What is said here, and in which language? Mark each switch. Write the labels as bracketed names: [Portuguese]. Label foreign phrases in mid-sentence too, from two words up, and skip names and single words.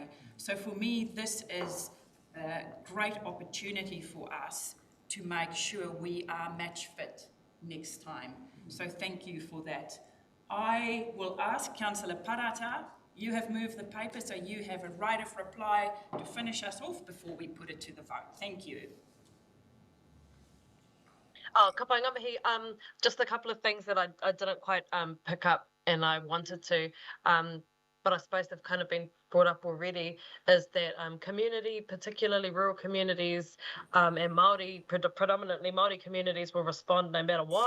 [English] So for me, this is a great opportunity for us to make sure we are match fit next time. So thank you for that. I will ask Councillor Parata, you have moved the paper, so you have a right of reply to finish us off before we put it to the vote. Thank you. [Māori] Oh, ka pai ngā mihi, [English] just a couple of things that I didn't quite pick up and I wanted to, but I suppose they've kind of been brought up already, is that community, particularly rural communities and Māori, predominantly Māori communities will respond no matter what.